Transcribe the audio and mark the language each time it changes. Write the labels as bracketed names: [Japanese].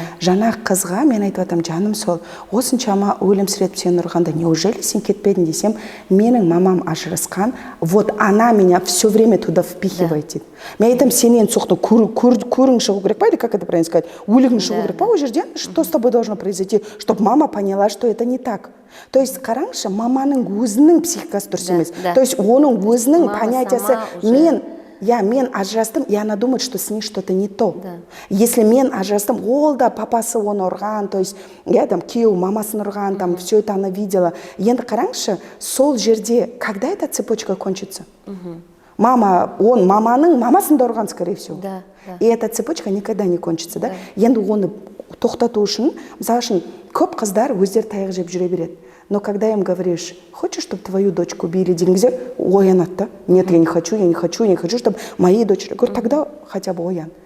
[Kazakh] Жаңа қызға мен айтып атам, жаным сол, осыншама өлімсіретіп сені ұрғанда, неужели сен кетпедің десем, менің мамам ажырасқан, [Russian] вот она меня все время туда впихивает [Kazakh] дейді. Мен айтам, сен енді соқтың көрің шығу керек па, [Russian] или как это правильно сказать, [Kazakh] өлігің шығу керек па о жерден, [Russian] что с тобой должно произойти, чтобы мама поняла, что это не так. [Kazakh] То есть қараңызшы, маманың өзінің психикасы дұрыс емес. [Russian] То есть [Kazakh] оның өзінің понятиясы, мен ажырастым, [Russian] и она думает, что с ней что-то не то. [Kazakh] Если мен ажырастым, ол да папасы оны ұрған, то есть я там күйеу мамасын ұрған, [Russian] там все это она видела. [Kazakh] Енді қараңызшы, сол жерде, [Russian] когда эта цепочка кончится? [Kazakh] Мама, он маманың мамасын да ұрған, [Russian] скорее всего. И эта цепочка никогда не кончится, да? [Kazakh] Енді оны тоқтату үшін, мысалы үшін, көп қыздар өздері таяқ жеп жүре береді. [Russian] Но когда им говоришь, хочешь, чтобы твою дочку били, [Kazakh] дегенде, оянады да? [Russian] Нет, я не хочу, чтобы мои дочери. Говорю, тогда хотя бы [Kazakh] оян.